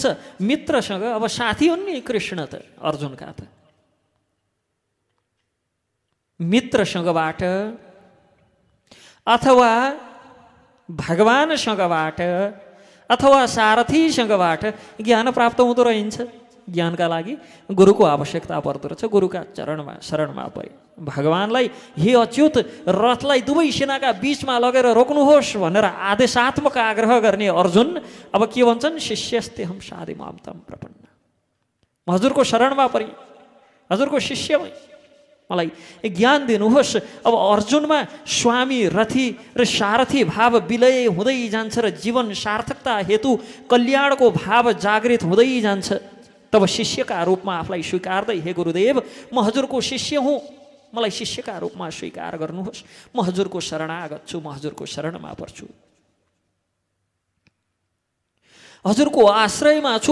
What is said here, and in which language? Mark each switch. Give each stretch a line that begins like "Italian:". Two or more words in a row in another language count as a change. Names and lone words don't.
Nepali: मित्रसँग, अब साथी हुन् नि कृष्ण त अर्जुनका, त मित्रसँगबाट अथवा भगवानसँगबाट अथवा सारथीसँगबाट ज्ञान प्राप्त हुँदो रहन्छ। ज्ञानका लागि गुरुको आवश्यकता पर्दो रहेछ। गुरुका चरणमा शरणमा परे भगवानलाई हे अच्युत रथलाई दुवै सेनाका बीचमा लगेर रोक्नुहोस् भनेर आदेशात्मक आग्रह गर्ने अर्जुन अब के भन्छन्?
Sanskrit: शिष्यस्ते हम साधि माम तम प्रपन्न।
Nepali: म हजुरको शरणमा परे, हजुरको शिष्य भएँ, मलाई ज्ञान दिनुहोस्। अब अर्जुनमा स्वामी रथी र सारथी भाव विलय हुँदै जान्छ र जीवन सार्थकता हेतु कल्याणको भाव जागृत हुँदै जान्छ। तब शिष्यका रूपमा आफूलाई स्वीकार्दै, हे गुरुदेव म हजुरको शिष्य हुँ, मलाई शिष्यका रूपमा स्वीकार गर्नुहोस्, म हजुरको शरणागत छु, म हजुरको शरणमा पर्छु, हजुरको आश्रयमा छु।